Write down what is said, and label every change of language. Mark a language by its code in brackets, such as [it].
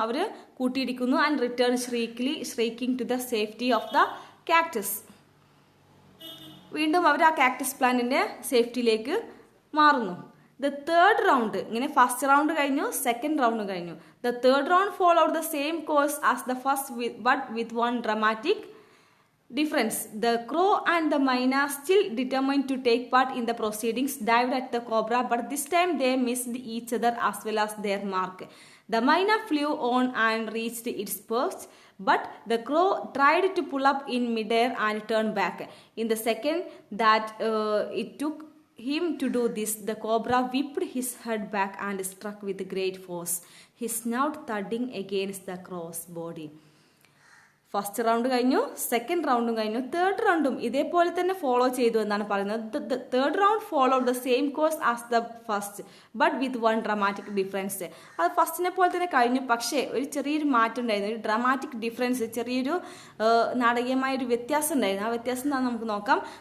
[ml] Our കൂട്ടിയിടിക്കുന്നു. [en] And return shrieking to the safety of the cactus. [ml] വീണ്ടും അവർ ആ cactus പ്ലാന്റിന്റെ സേഫ്റ്റിയിലേക്ക് മാറുന്നു. [en] the third round, [ml] ഇങ്ങനെ ഫസ്റ്റ് റൗണ്ട് കഴിഞ്ഞു, സെക്കൻഡ് റൗണ്ട് കഴിഞ്ഞു. [en] The third round followed the same course as the first, but with one dramatic difference. The crow and the myna, still determined to take part in the proceedings, dived at the cobra, but this time they missed each other as well as their mark. The myna flew on and reached its perch, but the crow tried to pull up in midair and turn back. In the second that it took him to do this, the cobra whipped his head back and struck with great force, his snout thudding against the crow's body. [ml] First round കഴിഞ്ഞു, second റൗണ്ടും കഴിഞ്ഞു, third റൗണ്ടും ഇതേപോലെ തന്നെ follow ചെയ്തു എന്നാണ് പറയുന്നത്. [en] Third round follow the same course as the first, but with one dramatic difference. [ml] അത് ഫസ്റ്റിനെ പോലെ തന്നെ കഴിഞ്ഞു, പക്ഷേ ഒരു ചെറിയൊരു മാറ്റം ഉണ്ടായിരുന്നു, ഒരു ഡ്രമാറ്റിക് ഡിഫറൻസ്, ചെറിയൊരു നാടകീയമായൊരു വ്യത്യാസം ഉണ്ടായിരുന്നു. ആ വ്യത്യാസം എന്താണെന്ന് നമുക്ക് നോക്കാം.